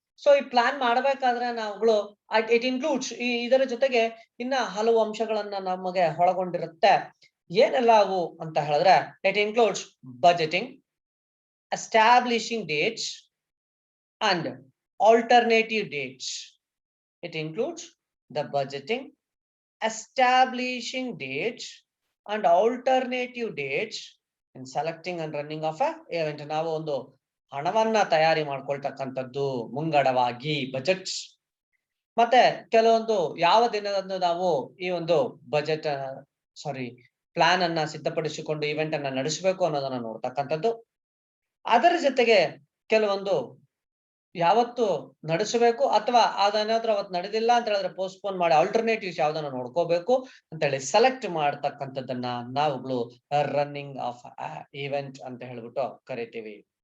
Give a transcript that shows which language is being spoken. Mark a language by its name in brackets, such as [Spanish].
[Kannada] So ಈ plan ಮಾಡ್ಬೇಕಾದ್ರೆ ನಾವುಗಳು [English] it includes [Kannada] ಇದರ ಜೊತೆಗೆ ಇನ್ನ ಹಲವು ಅಂಶಗಳನ್ನ ನಮಗೆ ಒಳಗೊಂಡಿರುತ್ತೆ. ಏನೆಲ್ಲ ಅವು ಅಂತ ಹೇಳಿದ್ರೆ [English] It includes budgeting, establishing dates and alternative dates. It includes the budgeting, establishing dates and alternative dates in selecting and running of a event. [Kannada] ನಾವು ಒಂದು ಹಣವನ್ನ ತಯಾರಿ ಮಾಡ್ಕೊಳ್ತಕ್ಕಂಥದ್ದು ಮುಂಗಡವಾಗಿ ಬಜೆಟ್ಸ್, ಮತ್ತೆ ಕೆಲವೊಂದು ಯಾವ ದಿನದಂದು ನಾವು ಈ ಒಂದು ಬಜೆಟ್ ಪ್ಲಾನ್ ಅನ್ನ ಸಿದ್ಧಪಡಿಸಿಕೊಂಡು ಇವೆಂಟ್ ಅನ್ನ ನಡೆಸಬೇಕು ಅನ್ನೋದನ್ನ ನೋಡ್ತಕ್ಕಂಥದ್ದು. ಅದರ ಜೊತೆಗೆ ಕೆಲವೊಂದು ಯಾವತ್ತು ನಡೆಸಬೇಕು ಅಥವಾ ಅದೇನಾದ್ರೂ ಅವತ್ತು ನಡೆದಿಲ್ಲ ಅಂತ ಹೇಳಿದ್ರೆ ಪೋಸ್ಟ್ಪೋನ್ ಮಾಡಿ ಆಲ್ಟರ್ನೇಟಿವ್ಸ್ ಯಾವ್ದನ್ನ ನೋಡ್ಕೋಬೇಕು ಅಂತ ಹೇಳಿ ಸೆಲೆಕ್ಟ್ ಮಾಡ್ತಕ್ಕಂಥದ್ದನ್ನ ನಾವುಗಳು ರನ್ನಿಂಗ್ ಆಫ್ ಈವೆಂಟ್ ಅಂತ ಹೇಳ್ಬಿಟ್ಟು ಕರಿತೀವಿ.